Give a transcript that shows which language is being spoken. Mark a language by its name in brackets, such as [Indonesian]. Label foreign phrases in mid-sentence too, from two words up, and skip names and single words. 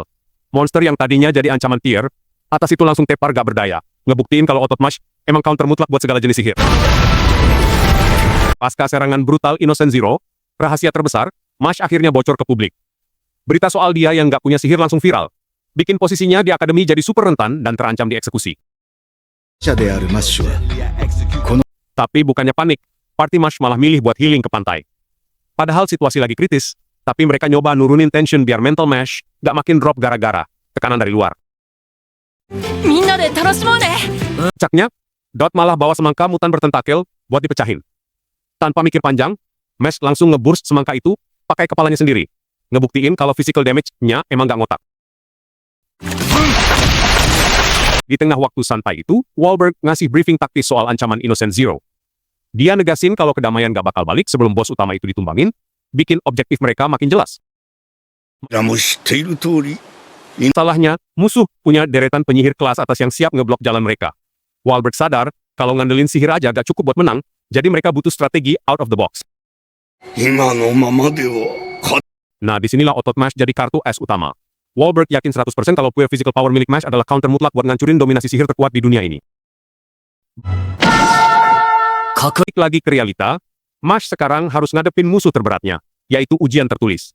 [Indonesian] Monster yang tadinya jadi ancaman tier, atas itu langsung tepar gak berdaya, ngebuktiin kalau otot Mash emang counter mutlak buat segala jenis sihir. Pasca serangan brutal Innocent Zero, rahasia terbesar, Mash akhirnya bocor ke publik. Berita soal dia yang gak punya sihir langsung viral, bikin posisinya di akademi jadi super rentan dan terancam dieksekusi. [Japanese] 者であるマッシュは [Indonesian] Tapi bukannya panik, party Mash malah milih buat healing ke pantai. Padahal situasi lagi kritis, tapi mereka nyoba nurunin tension biar mental Mash gak makin drop gara-gara tekanan dari luar. [Japanese] みんなで楽しもうね。 [Indonesian] Caknya, Dot malah bawa semangka mutan bertentakel buat dipecahin. Tanpa mikir panjang, Mash langsung ngeburst semangka itu pakai kepalanya sendiri. Ngebuktiin kalau [English] physical damage- [Indonesian] nya emang gak ngotak. Di tengah waktu santai itu, Wahlberg ngasih briefing taktis soal ancaman Innocent Zero. Dia negasin kalau kedamaian gak bakal balik sebelum bos utama itu ditumbangin, bikin objektif mereka makin jelas. [Japanese] らも知っている通り、 [Indonesian] Salahnya, musuh punya deretan penyihir kelas atas yang siap ngeblok jalan mereka. Wahlberg sadar, kalau ngandelin sihir aja gak cukup buat menang, jadi mereka butuh strategi [English] out of the box. [Japanese] 今のままでは勝 [Indonesian] Nah, disinilah otot MASH jadi kartu as utama. Wahlberg yakin 100% kalau [English] pure physical power [Indonesian] milik MASH adalah counter mutlak buat ngancurin dominasi sihir terkuat di dunia ini. [Japanese] 確 [Indonesian] Balik lagi ke realita, MASH sekarang harus ngadepin musuh terberatnya, yaitu ujian tertulis.